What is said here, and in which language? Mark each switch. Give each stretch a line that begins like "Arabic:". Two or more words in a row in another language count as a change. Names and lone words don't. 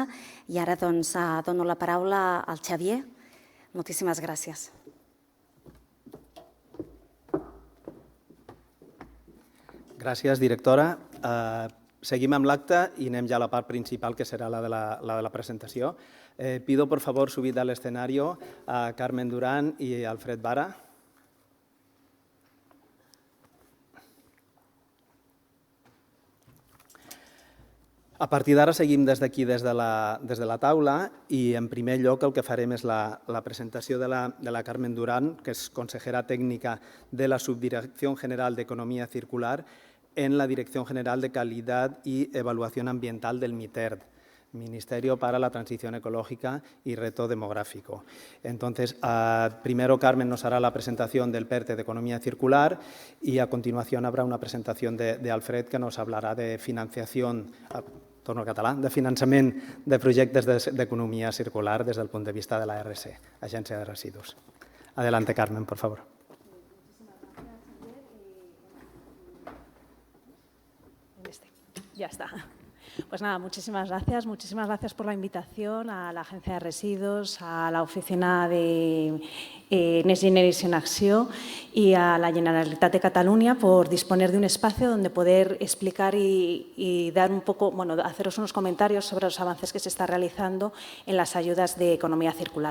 Catalan: I ara dono la paraula al Xavier. Moltíssimes gràcies. Gràcies, directora. Seguim amb l'acte i anem ja a la part principal, que serà la de la presentació.
Spanish: Pido, por favor, subir al escenario a Carmen Durán y Alfred Vara.
Catalan: A partir d'ara seguim des d'aquí, des de la taula, i en primer lloc el que farem és la presentació de la Carmen Durán, que és consejera tècnica de la Subdirección General de Economía Circular en la Dirección General de Calidad y Evaluación Ambiental del MITERD, Ministerio para la Transición Ecológica y Reto Demográfico.
Spanish: Entonces, primero Carmen nos hará la presentación del PERTE de Economía Circular y a continuación habrá una presentación de Alfred que nos hablará de financiación,
Catalan: torno al català, de finançament de projectes d'economia circular des del punt de vista de la RC, Agència de Residus.
Spanish: Adelante, Carmen, por favor. Ya está. Pues nada, muchísimas gracias por la invitación a la Agencia de Residuos, a la Oficina de Next Generation Acció y a la Generalitat de Cataluña por disponer de un espacio donde poder explicar y dar un poco, haceros unos comentarios sobre los avances que se está realizando en las ayudas de economía circular.